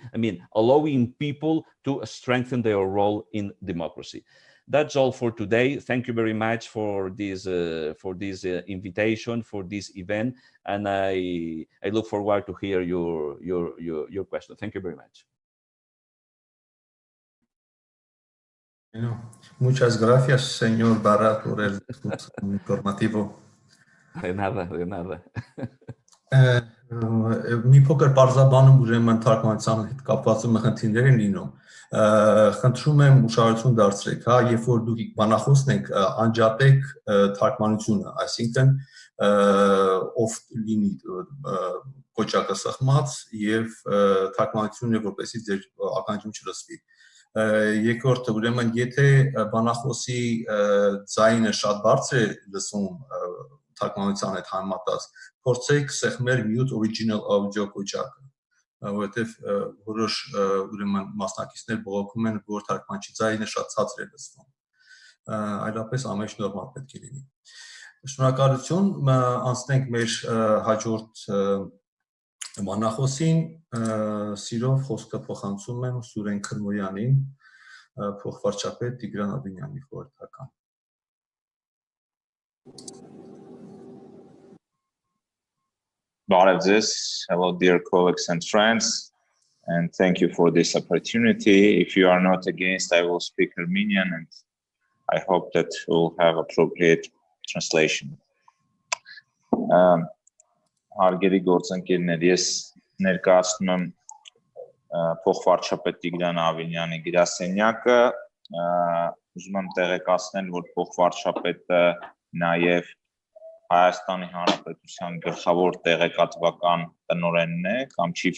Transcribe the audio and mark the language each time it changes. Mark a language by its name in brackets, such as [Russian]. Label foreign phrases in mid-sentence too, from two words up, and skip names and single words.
[English] I mean, allowing people to strengthen their role in democracy. That's all for today. Thank you very much for this invitation, for this event, and I look forward to hear your question. Thank you very much. [Spanish] Muchas gracias, señor Barra, por el discurso informativo. De nada. [Armenian] Մի փոքր բարձրաբանում ուրեմն թարգմանության հետ կապված խնդիրներ են լինում։ Խնդրում եմ ուշադրություն դարձրեք, հա, երբ որ դուք բանախոսն եք, անջատեք թարգմանությունը, այսինքն ով լինի կոճակը սխմած եւ թարգմանությունը որպեսզի ձեր ականջում չլսվի։ Երկրորդը, ուրեմն եթե բանախոսի ձայնը շատ բարձր է լսում թարգմանության հետ համեմատած, փորձեք սեղմել [English] mute original [Armenian] audio կոճակը, որովհետև որոշ ուրեմն մասնակիցներ բողոքում են, որ թարգմանչի ձայնը շատ ցածր է լսվում։ Այլապես ամեն ինչ նորմալ պետք է լինի։ Շնորհակալություն, անցնենք մեր հաջորդ մանախոսին, սիրով խոսքը փոխանցում եմ Սուրեն Քրմոյանին, փոխվարչապետ Տիգրան Աբինյանի խորհրդական։ Բարև ձեզ, [English] hello dear colleagues and friends, and thank you for this opportunity. If you are not against, I will speak Armenian, and I hope that we'll have appropriate translation. [Armenian] Հարգելի գործընկերներ, ես ներկայացնում եմ փոխվարչապետ Տիգրան Աբինյանի գրասենյակը, ուզում եմ տեղեկացնել, որ փոխվարչապետը նաև Հայաստանի Հանրապետության գլխավոր տեղեկատվական տնօրենն է կամ Chief